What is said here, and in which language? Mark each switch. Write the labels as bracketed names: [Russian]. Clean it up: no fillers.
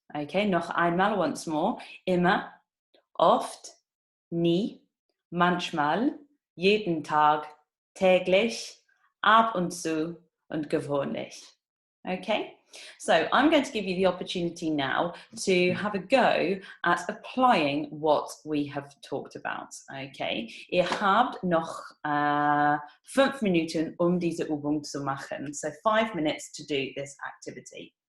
[German] Okay, noch einmal, [English] once more. [German] Immer, oft, nie, manchmal, jeden Tag, täglich, ab und zu und gewöhnlich. [English] Okay, so I'm going to give you the opportunity now to have a go at applying what we have talked about. [German] Okay, ihr habt noch 5 Minuten, diese Übung zu machen. [English] So 5 minutes to do this activity.